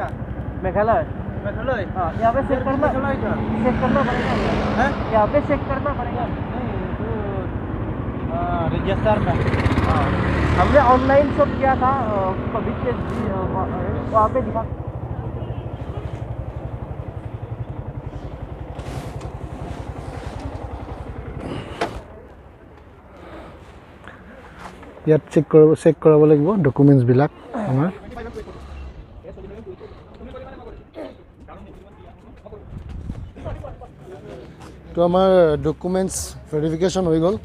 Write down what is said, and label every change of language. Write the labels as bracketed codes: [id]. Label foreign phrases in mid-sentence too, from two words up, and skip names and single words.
[hi] मेघालय। हाँ, यहाँ पे चेक करना पड़ेगा। यहाँ पे चेक करना पड़ेगा। रजिस्टर का हमने ऑनलाइन सब किया था, कभी के वहाँ पे दिखा। [as] ইয়াত চেক কৰাব লাগিব ডকুমেণ্টছবিলাক আমাৰ। তো আমাৰ ডকুমেণ্টছ ভেৰিফিকেশ্যন হৈ গ'ল।